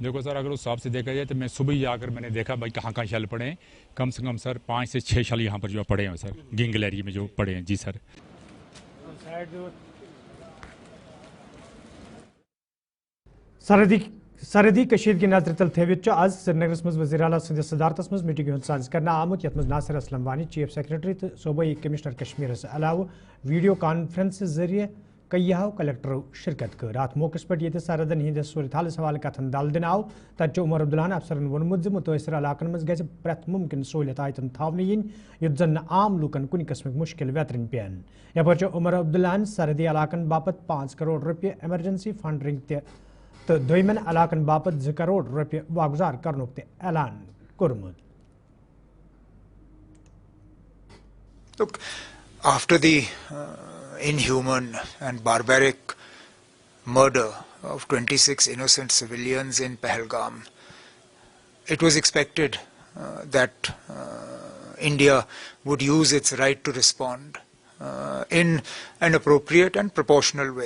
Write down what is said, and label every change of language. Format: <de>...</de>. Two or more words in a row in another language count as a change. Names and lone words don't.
<hi>देखो सर अगर उस हिसाब से देखा जाए तो मैं सुबह ही आकर मैंने देखा भाई कहाँ कहाँ शल पड़े हैं, कम से कम सर 5 से 6 शल यहाँ पर जो पड़े हैं सर, गिंगल एरिया में जो पड़े हैं। जी सर।</hi> <ks>सरहदी कशीदगी नजर तल थवित आज श्रीनगरस मज वज़ीर आला सद सदारतस मज मीटिंग साज करना आमुत, यथ मज नासिर असलम वानी</ks> <en>Chief Secretary</en> <ks>तो सूबाई कमिश्नर कश्मीर अलावा</ks> <en>video conference</en> <ks>जरिए कई कलेक्टर शिरकत कर। अत मौके पे ये सरहदन हंद सूरत हाल हवाले कथन दल दिन आव, तत उमर अब्दुल्लाहन अफसरन वोनमुत मुतासर इलाकन मज गि प्रेथ मुमकिन सहूलियत आयतन थावन इन युत जन आम लूकन कुन किस्म मुश्किल वेतरन पेन। यपर उमर अब्दुल्लाहन सरहदी इलाकन बापत 5 करोड़ रुपये</ks> <en>emergency funding</en> <ks>तो दोयमन इलाकन बापत 2 करोड़ रुपये वागुजार करनुक ऐलान कोरमुत।</ks> <en>Look, after the inhuman and barbaric murder of 26 innocent civilians in Pahalgam, it was expected that India would use its right to respond in an appropriate and proportional way.</en>